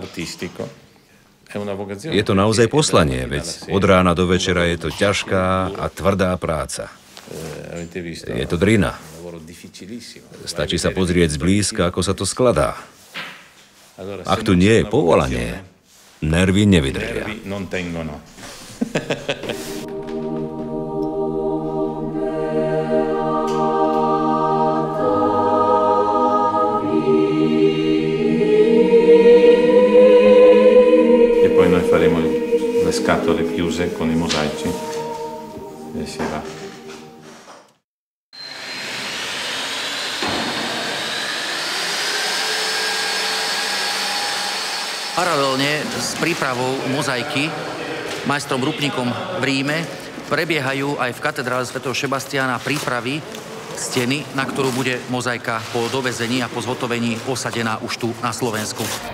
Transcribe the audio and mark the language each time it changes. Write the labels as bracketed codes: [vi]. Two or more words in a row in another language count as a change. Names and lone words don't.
[sk] Je to naozaj poslanie, veď od rána do večera je to ťažká a tvrdá práca. Je to drina. Stačí sa pozrieť zblízka, ako sa to skladá. Ak tu nie je povolanie, nervy nevydržia. [it] E poi noi faremo le scatole chiuse con i mosaici e si va. [sk] Paralelne s prípravou mozaiky majstrom Rupníkom v Ríme prebiehajú aj v katedrále svätého Šebastiána prípravy steny, na ktorú bude mozaika po dovezení a po zhotovení posadená už tu na Slovensku.